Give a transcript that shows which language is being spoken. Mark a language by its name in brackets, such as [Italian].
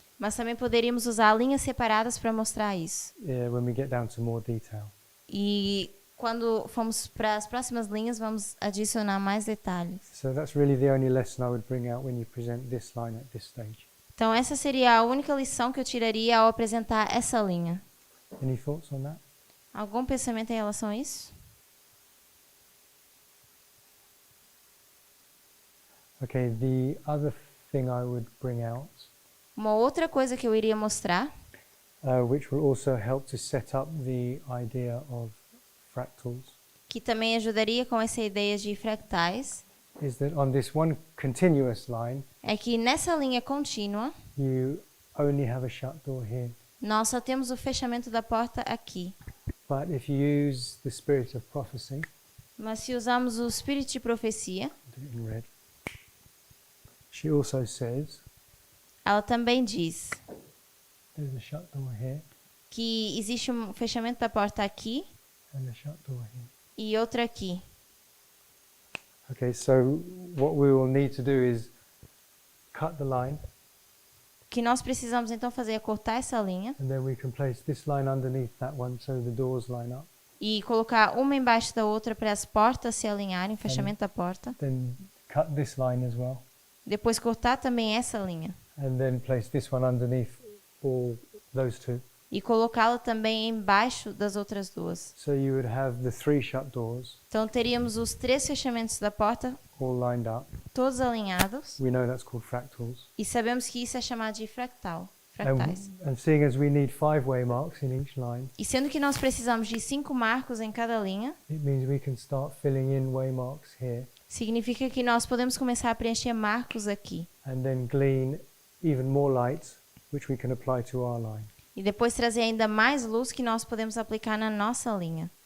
[Portuguese] mas também poderíamos usar linhas separadas para mostrar isso. [English] when we get down to more detail. [Portuguese] E quando formos para as próximas linhas, vamos adicionar mais detalhes. [English] So that's really the only lesson I would bring out when you present this line at this stage. [Portuguese] Então essa seria a única lição que eu tiraria ao apresentar essa linha. [English] Any thoughts on that? [Portuguese] Algum pensamento em relação a isso? [English] Okay, the other thing I would bring out, [Portuguese] Uma outra coisa que eu iria mostrar, [English] which will also help to set up the idea of fractals, [Portuguese] que também ajudaria com essa ideia de fractais, [English] is that on this one continuous line, [Portuguese] é que nessa linha contínua, [English] you only have a shut door here. [Portuguese] nós só temos o fechamento da porta aqui. [English] But if you use the spirit of prophecy, [Portuguese] Mas se usarmos o espírito de profecia, [English] do it in red, she also says [Portuguese] ela também diz [English] there's a shut door here [Portuguese] que existe um fechamento da porta aqui [English] and a shut door here. [Portuguese] e outra aqui. [English] Okay, so what we will need to do is cut the line, [Portuguese] O que nós precisamos então fazer é cortar essa linha [English] and then we can place this line underneath that one so the doors line up. [Portuguese] e colocar uma embaixo da outra para as portas se alinharem, o fechamento da porta. [English] Then cut this line as well, [Portuguese] Depois cortar também essa linha [English] and then place this one underneath all those two. [Portuguese] e colocá-la também embaixo das outras duas. [English] So you would have the 3 shut doors [Portuguese] Então teríamos os 3 fechamentos da porta, [English] all lined up. [Portuguese] todos alinhados, [English] We know that's called fractals. [Portuguese] e sabemos que isso é chamado de fractal. fractais. [English] And seeing as we need 5-way marks in each line, [Portuguese] E sendo que nós precisamos de 5 marcos em cada linha, [English] it means we can start filling in way marks here [Portuguese] significa que nós podemos começar a preencher marcos aqui. [English] and then glean even more light, which we can apply to our line. [Portuguese] E depois trazer ainda mais luz que nós podemos aplicar na nossa linha.